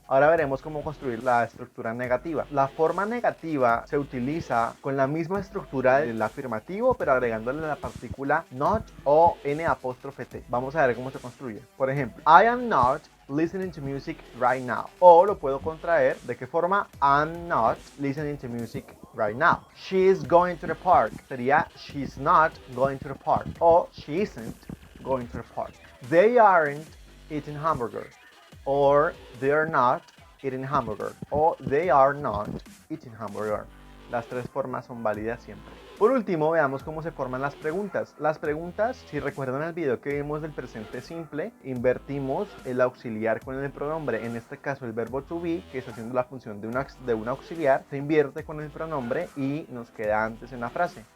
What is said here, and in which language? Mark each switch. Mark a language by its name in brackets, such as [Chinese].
[Spanish] Ahora veremos cómo construir la estructura negativa. La forma negativa se utiliza con la misma estructura del afirmativo, pero agregándole la partícula not o N''T. Vamos a ver cómo se construye. Por ejemplo, [English] I am not listening to music right now. [Spanish] O lo puedo contraer, ¿de qué forma? [English] I'm not listening to music right now. She is going to the park. Sería she's not going to the park. O she isn't going to the park. They aren't eating hamburger. Or they are not eating hamburger. O they are not eating hamburger. [Spanish] Las tres formas son válidas siempre. Por último, veamos cómo se forman las preguntas. Las preguntas, si recuerdan el video que vimos del presente simple, invertimos el auxiliar con el pronombre. En este caso, el verbo to be, que está haciendo la función de un auxiliar, se invierte con el pronombre y nos queda antes en la frase.